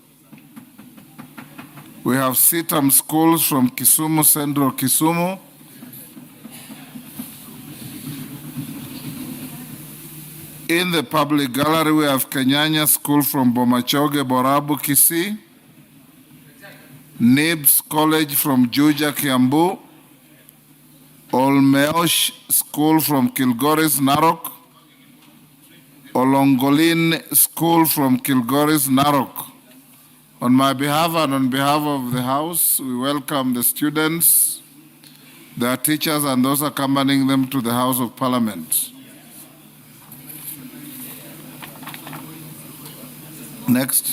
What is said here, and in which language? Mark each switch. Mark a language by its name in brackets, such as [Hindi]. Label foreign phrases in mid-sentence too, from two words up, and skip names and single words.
[English] We have Sitam Schools from Kisumu, Central Kisumu. In the public gallery, we have Kenyanya School from Bomachoge, Borabu, Kisii. Nibs College from Juja, Kiambu, Olmeosh School from Kilgoris, Narok, Olongolin School from Kilgoris, Narok. On my behalf and on behalf of the House, we welcome the students, their teachers, and those accompanying them to the House of Parliament. Next.